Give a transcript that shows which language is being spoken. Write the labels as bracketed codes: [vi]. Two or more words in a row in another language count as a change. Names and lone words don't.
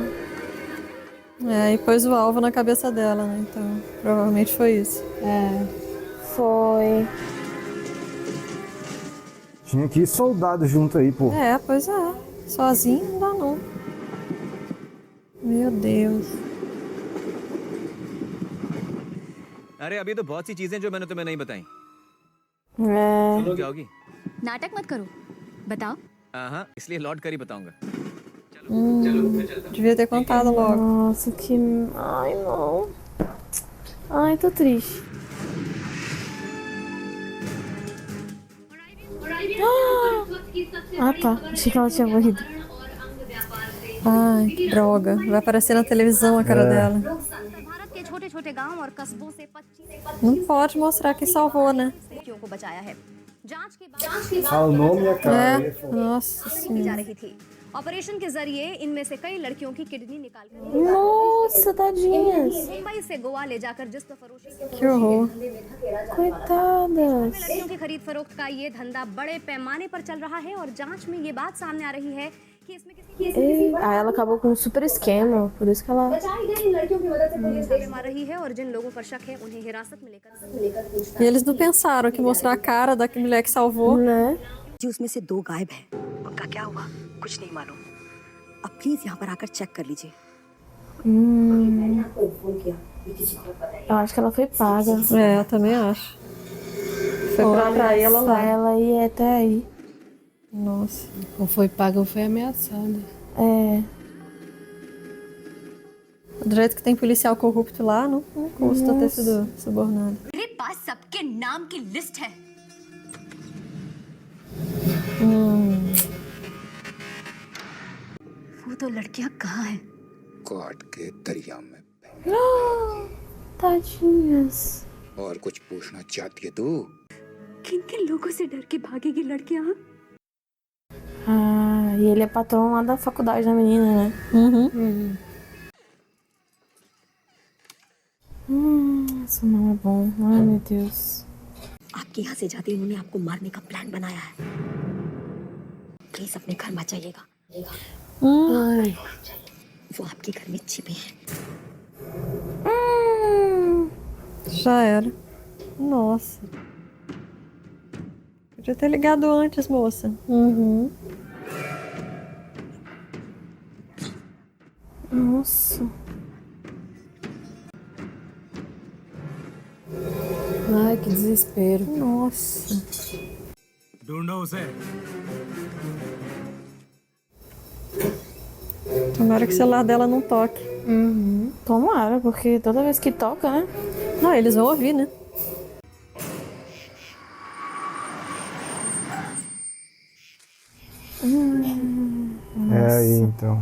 [pt] É, e pôs o alvo na cabeça dela, né? Então, provavelmente foi isso. É. Foi. Tinha que ir soldado junto aí, pô. É, pois é. Sozinho não dá, não. Meu Deus. [hi] अरे अभी तो बहुत सी चीजें जो मैंने तुम्हें नहीं बताई [pt] É. [hi] चलो क्या होगी नाटक मत करो बताओ हाँ इसलिए लौट कर ही बताऊंगा [pt] Devia ter contado logo. Nossa, que. Ai, não. Ai, tô triste. Ah, tá. Achei que ela tinha morrido. Ai, que droga. Vai aparecer na televisão a cara dela. [hi] भारत के छोटे-छोटे गांव और कस्बों से 25 [pt] Não pode mostrar quem salvou, né? [hi] लड़कियों को बचाया है जांच के बाद [pt] Fala o nome e a cara. É. Nossa [hi] की जा [pt] senhora. [hi] रही थी ऑपरेशन के जरिए इनमें से कई लड़कियों की किडनी निकालकर [pt] Nossa, tadinhas. [hi] मुंबई से गोवा ले जाकर जिस्म फरोशी [pt] Que horror. Coitadas. [hi] लड़कियों की खरीद फरोख्त का ये धंधा बड़े पैमाने पर चल रहा है और जांच में ये बात सामने आ रही है कि इसमें किसी [pt] Ei, aí ela acabou com um super esquema. Por isso que ela. [hi] मार रही है और जिन लोगों पर शक है उन्हें हिरासत में लेकर [pt] E eles não pensaram que mostrar a cara da mulher que salvou. Né? [hi] जी उसमें से 2 गायब हैं उनका क्या हुआ कुछ नहीं मालूम अब प्लीज यहाँ पर आकर चेक कर लीजिए [pt] Eu acho que ela foi paga. É, eu também acho. Foi pra atrair ela lá. Ela ia até aí. Nossa. Ou foi paga ou foi ameaçada. É. Do jeito que tem policial corrupto lá, não custa ter sido subornado. [hi] मेरे पास सबके नाम की लिस्ट है वो तो लड़कियां कहाँ हैं? काट के दरिया में। Tadinhas. और कुछ पूछना चाहती है तू? किन किन लोगों से डर के भागेगी लड़कियां? [pt] Ah, e ele é patrão lá da faculdade da menina, né? Isso não é bom. Ai, meu Deus. [hi] आपके यहाँ से जाते उन्होंने आपको मारने का प्लान बनाया है। प्लीज अपने घर मत जाइएगा। [pt] Ai. [hi] वो आपके घर में छिपे हैं। [pt] Já era. Nossa. Podia ter ligado antes, moça. Nossa. Ai, que desespero. Nossa. [hi] ढूंढो उसे। [pt] Tomara que o celular dela não toque. Tomara, porque toda vez que toca, né? Não, eles vão ouvir, né? É aí, então.